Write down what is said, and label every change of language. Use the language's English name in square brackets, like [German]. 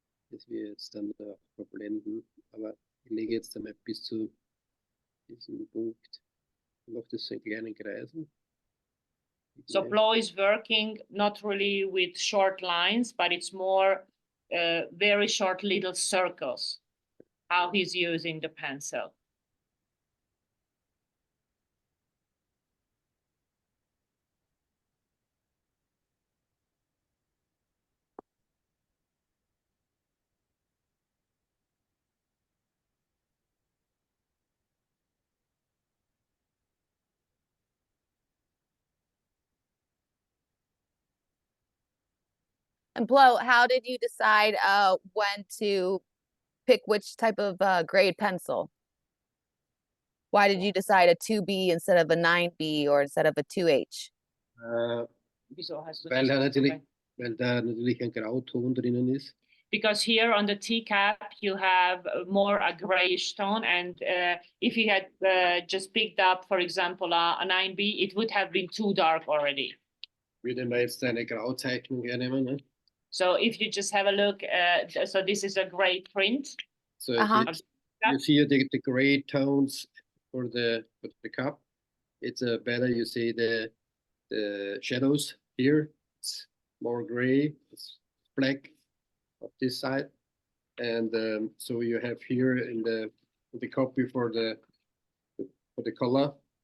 [German] Das wir jetzt dann verblenden, aber ich lege jetzt einmal bis zu diesem Punkt. Ich mache das so in kleinen Kreisen. [English] So Flo is working not really with short lines, but it's more very short little circles, how he's using the pencil. And Flo, how did you decide when to pick which type of grade pencil? Why did you decide a 2B instead of a 9B or instead of a 2H? [German] Wieso hast du Weil das da natürlich ein Grauton drinnen ist. [English] Because here on the teacup you have more a grayish tone, and if you had just picked up, for example, a 9B, it would have been too dark already. [German] Würde man jetzt eine Grauzeichnung hernehmen, ne? [English] So if you just have a look, so this is a gray print. So Uh-huh. you see the gray tones for the cup. It's better you see the shadows here. It's more gray. It's black of this side, and so you have here in the copy for the color.